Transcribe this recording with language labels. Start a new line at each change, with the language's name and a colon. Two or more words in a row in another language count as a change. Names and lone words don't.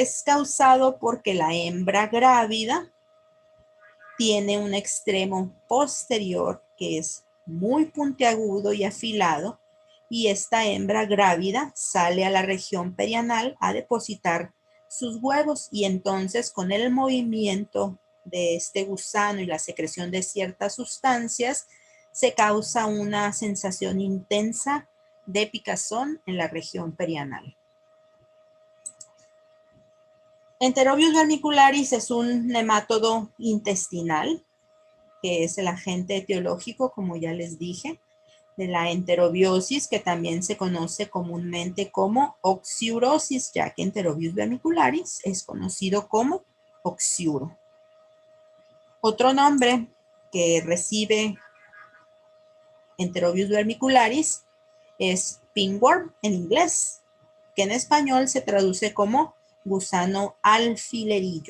Spanish: es causado porque la hembra grávida tiene un extremo posterior que es muy puntiagudo y afilado y esta hembra grávida sale a la región perianal a depositar sus huevos y entonces con el movimiento de este gusano y la secreción de ciertas sustancias se causa una sensación intensa de picazón en la región perianal. Enterobius vermicularis es un nemátodo intestinal, que es el agente etiológico, como ya les dije, de la enterobiosis, que también se conoce comúnmente como oxiurosis, ya que Enterobius vermicularis es conocido como oxiuro. Otro nombre que recibe Enterobius vermicularis es pinworm en inglés, que en español se traduce como gusano alfilerillo.